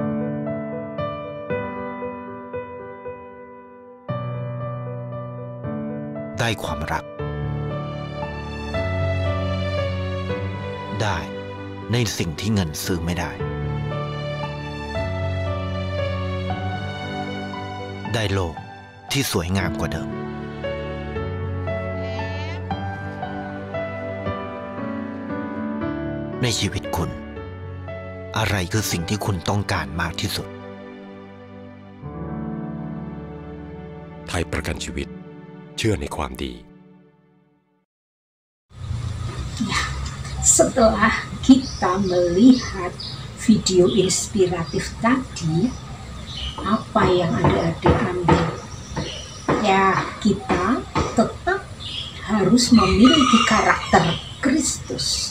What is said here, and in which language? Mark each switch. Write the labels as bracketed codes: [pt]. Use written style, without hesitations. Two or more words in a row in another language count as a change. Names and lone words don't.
[th] ได้ความรักได้ในสิ่งที่เงินซื้อไม่ได้ได้โลกที่สวยงามกว่าเดิม ในชีวิตคุณ อะไรคือสิ่งที่คุณต้องการมากที่สุด ไทยประกันชีวิตเชื่อในความดี [id] Setelah kita melihat video inspiratif tadi, apa yang adik-adik ambil? Ya, kita tetap harus memiliki karakter Kristus.